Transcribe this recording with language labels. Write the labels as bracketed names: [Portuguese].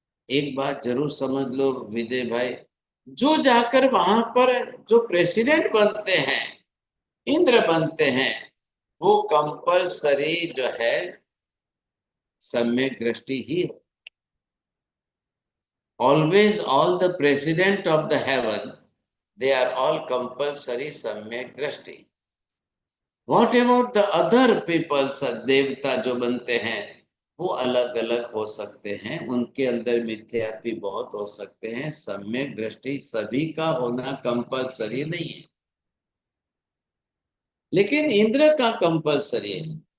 [Hindi] एक बात जरूर समझ लो विजय भाई, जो जाकर वहां पर जो प्रेसिडेंट बनते हैं, इंद्र बनते हैं, वो कंपलसरी जो है सम्यक दृष्टि ही। [English] Always all the president of the heaven, they are all compulsory samyak drashti. What about the other people, [Hindi] देवता जो बनते हैं, वो अलग अलग हो सकते हैं, उनके अंदर मिथ्यात्व बहुत हो सकते हैं, सम्यक दृष्टि सभी का होना कंपलसरी नहीं है, लेकिन इंद्र का कंपलसरी है।